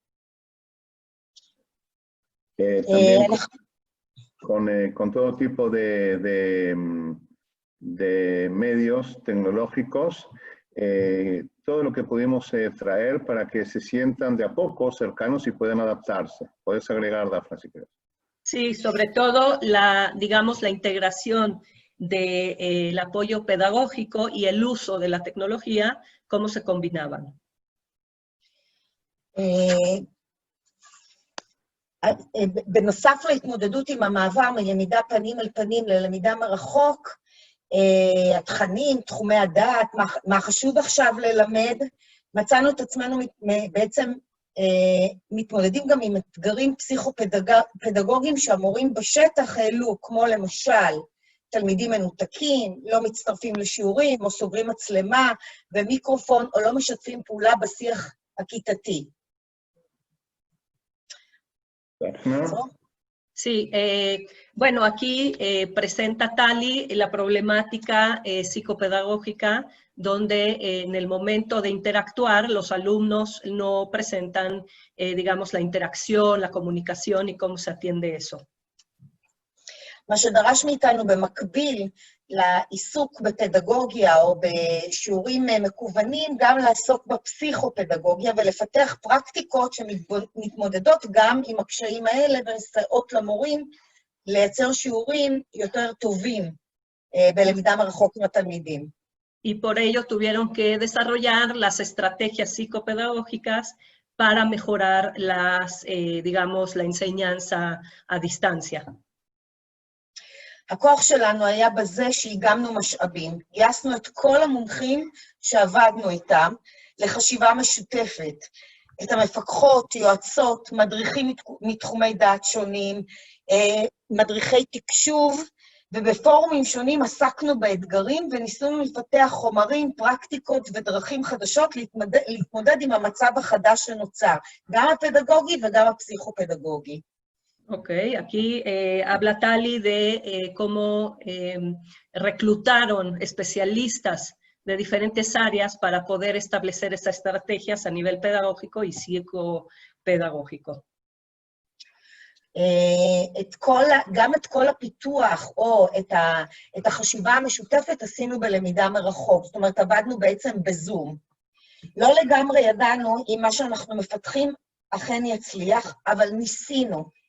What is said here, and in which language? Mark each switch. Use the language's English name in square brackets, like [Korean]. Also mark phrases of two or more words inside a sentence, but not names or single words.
[Spanish] Con todo tipo de medios tecnológicos, todo lo que pudimos traer para que se sientan de a poco cercanos y puedan adaptarse. Puedes agregar, Dafna, si quieres. Sí, sobre todo digamos, la integración del apoyo pedagógico y el uso de la tecnología, cómo se combinaban. [Hebrew] בנוסף להתמודדות עם המעבר מלמידה פנים אל פנים ללמידה מרחוק, התכנים, תחומי הדעת, מה חשוב עכשיו ללמד, מצאנו את עצמנו בעצם מתמודדים גם עם אתגרים פסיכופדגוגיים שהמורים בשטח העלו, כמו למשל תלמידים מנותקים, לא מצטרפים לשיעורים, או סוגרים מצלמה ומיקרופון, או לא משתפים פעולה בשיח הכיתתי. [Spanish] Sí, bueno, aquí presenta Tali la problemática psicopedagógica donde en el momento de interactuar los alumnos no presentan, digamos, la interacción, la comunicación y cómo se atiende eso. [Hebrew] מה שדרש מאיתנו במקביל לעיסוק בפדגוגיה או בשיעורים מקוונים, גם לעסוק בפסיכופדגוגיה ולפתח פרקטיקות שמתמודדות גם עם הקשיים האלה ומסייעות למורים לייצר שיעורים יותר טובים בלמידה מרחוק עם התלמידים. [Spanish] Y por ello tuvieron que desarrollar las estrategias psicopedagógicas para mejorar digamos, la enseñanza a distancia. [Hebrew] הכוח שלנו היה בזה שהיגמנו משאבים. גייסנו את כל המומחים שעבדנו איתם לחשיבה משותפת. את המפקחות, יועצות, מדריכים מתחומי דעת שונים, מדריכי תקשוב, ובפורומים שונים עסקנו באתגרים וניסינו לפתח חומרים, פרקטיקות ודרכים חדשות להתמודד עם המצב החדש שנוצר, גם הפדגוגי וגם הפסיכופדגוגי. [Spanish] Ok, aquí habla Tali de cómo reclutaron especialistas de diferentes áreas para poder establecer estas estrategias a nivel pedagógico y psicopedagógico. [Hebrew] גם את כל הפיתוח או את החשיבה המשותפת עשינו בלמידה מרחוק, זאת אומרת, עבדנו בעצם בזום. לא לגמרי ידענו אם מה שאנחנו מפתחים אכן יצליח, אבל ניסינו.